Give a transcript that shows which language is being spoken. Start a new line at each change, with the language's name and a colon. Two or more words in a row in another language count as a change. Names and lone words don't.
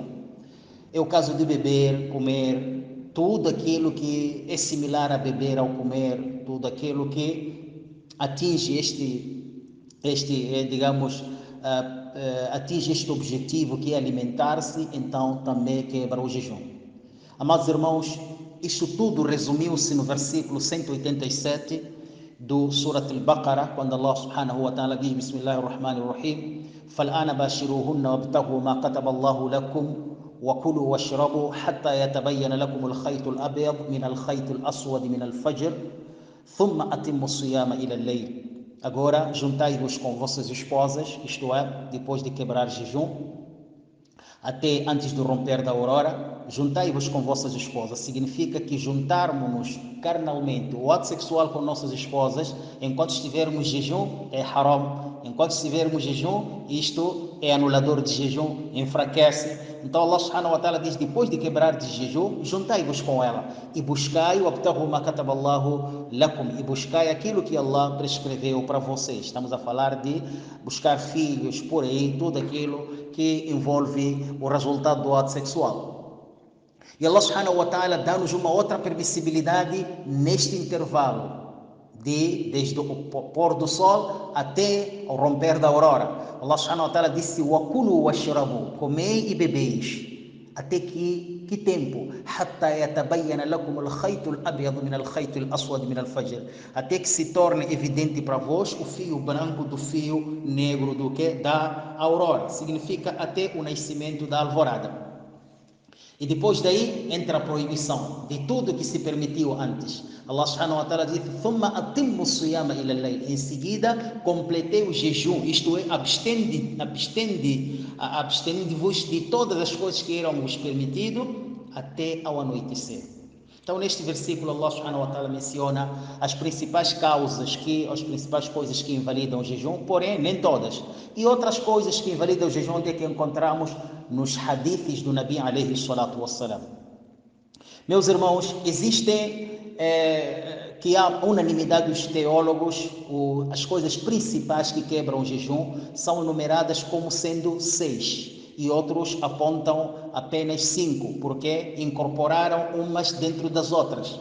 Portuguese: É o caso de beber, comer, tudo aquilo que é similar a beber ao comer, tudo aquilo que atinge atinge este objetivo que é alimentar-se, então também quebra o jejum. Amados irmãos, isto tudo resumiu-se no versículo 187 do Surat al-Baqarah, quando Allah
Arabic: سبحانه وتعالى diz: Bismillahirrahmanirrahim, فَالْآنَ بَاشِرُوهُنَّ وَابْتَغُوا مَا كَتَبَ اللَّهُ لَكُمْ وَكُلُوا وَاشْرَبُوا حَتَّى يَتَبَيَّنَ لَكُمُ الْخَيْطُ الْأَبْيَضُ مِنَ الْخَيْطِ الْأَسْوَدِ مِنَ الْفَجْرِ ثُمَّ أَتِمُّوا الصِّيَامَ إِلَى اللَّيْلِ.
Portuguese: Agora juntai-vos com vossas esposas, isto é, depois de quebrar jejum, até antes do romper da aurora, juntai-vos com vossas esposas. Significa que juntarmos-nos carnalmente, o ato sexual com nossas esposas, enquanto estivermos em jejum, é haram. Enquanto estivermos em jejum, isto é anulador de jejum, enfraquece. Então Allah
Arabic: سبحانه وتعالى
Portuguese: diz, depois de quebrar de jejum, juntai-vos com ela e buscai
Arabic: وابتغوا ما كتب الله لكم,
Portuguese: e buscai aquilo que Allah prescreveu para vocês. Estamos a falar de buscar filhos, por aí, tudo aquilo que envolve o resultado do ato sexual. E Allah
Arabic: سبحانه وتعالى
Portuguese: dá-nos uma outra permissibilidade neste intervalo, desde o pôr do sol até o romper da aurora.
Arabic: Allah سبحانه وتعالى disse, وَكُلُوا وَاشْرَبُوا,
Portuguese: comei e bebeis. Até que tempo?
Arabic: حَتَّى يَتَبَيَّنَ لَكُمُ الْخَيْطُ الْأَبْيَضُ مِنَ الْخَيْطِ الْأَسْوَدِ مِنَ الْفَجْرِ,
Portuguese: até que se torne evidente para vós o fio branco do fio negro do que? Da aurora. Significa até o nascimento da alvorada. E depois daí entra a proibição de tudo que se permitiu antes.
Arabic: Allah سبحانه وتعالى diz, ثُمَّ أَتِمُّ الصِّيَامَ إِلَى اللَّيْلِ,
Portuguese: em seguida completei o jejum, isto é, abstende-vos de todas as coisas que eram vos permitido até ao anoitecer. Então neste versículo Allah
Arabic: سبحانه وتعالى
Portuguese: menciona as principais causas, as principais coisas que invalidam o jejum, porém nem todas. E outras coisas que invalidam o jejum, onde é que encontramos? Nos hadiths do
Arabic: النبي عليه الصلاة والسلام.
Portuguese: Meus irmãos, que há unanimidade dos teólogos, as coisas principais que quebram o jejum são enumeradas como sendo 6. E outros apontam apenas 5, porque incorporaram umas dentro das outras.